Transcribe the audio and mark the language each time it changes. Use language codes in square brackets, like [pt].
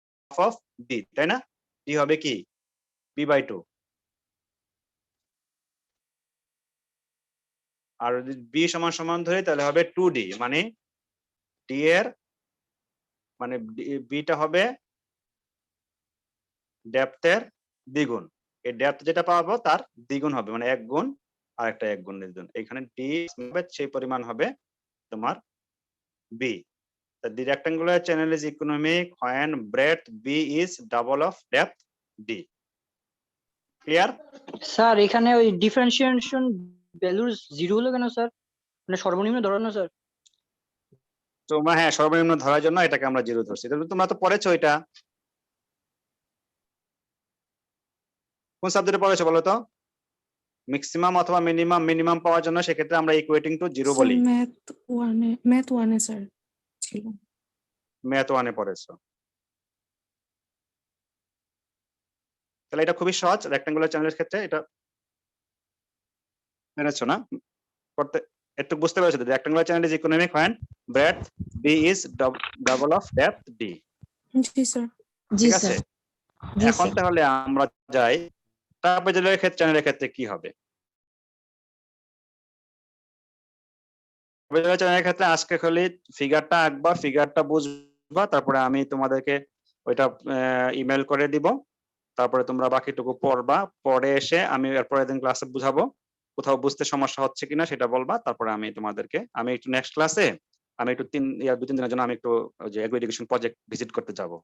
[bn] Of D, তাই না? D হবে কি b/2, আর যদি বি সমান সমান ধরি তাহলে হবে 2d, মানে ডি এর মানে বিটা হবে ডেপথের দ্বিগুণ। এই ডেপথ যেটা পাবো তার দ্বিগুণ হবে, মানে 1 গুণ আর একটা 1 গুণ দ্বিগুণ। এখানে ডি হবে সেই পরিমাণ হবে তোমার B. [en] The rectangular channel is economic when breadth b is double of depth d. Clear? [bn] Sir এখানে ওই ডিফারেন্সিয়েশন ভ্যালুর জিরো হলো কেন স্যার? মানে সর্বনিম্ন ধরো না স্যার? তোমরা হ্যাঁ সর্বনিম্ন ধরার জন্য এটাকে আমরা জিরো ধরছি। তোমরা তো পড়েছো এটা, কোন সাবজেক্টে পড়েছো বলো তো? ম্যাক্সিমাম অথবা মিনিমাম, মিনিমাম পাওয়ার জন্য সেক্ষেত্রে আমরা [en] equating to zero [bn] স্যার বলি। ম্যাথ ওয়ানে স্যার ছিল। ম্যাথ ওয়ানে পড়েছো, তাহলে এটা খুবই সহজ। রেক্টাঙ্গুলার চ্যানেলের ক্ষেত্রে এটা পেরেছো না করতে? একটু বুঝতে পেরেছো? [en] Rectangular channel is economic when breadth b is double of depth d. [bn] G sir. ঠিক আছে, এখন তাহলে আমরা যাই ট্রাপিজয়েডাল চ্যানেলের ক্ষেত্রে কি হবে। ট্রাপিজয়েডাল চ্যানেলের ক্ষেত্রে আজকে খালি ফিগারটা আঁকবা, ফিগারটা বুঝবা, তারপরে আমি তোমাদেরকে ওইটা ইমেল করে দিব, তারপরে তোমরা বাকিটুকু পড়বা, পরে এসে আমি এরপরের দিন ক্লাসে বুঝাবো, কোথাও বুঝতে সমস্যা হচ্ছে কিনা সেটা বলবা, তারপরে আমি তোমাদেরকে আমি একটু নেক্সট ক্লাসে আমি একটু 2-3 দিনের জন্য আমি একটু ওই যে এগ্রো এডুকেশন প্রজেক্ট ভিজিট করতে যাব।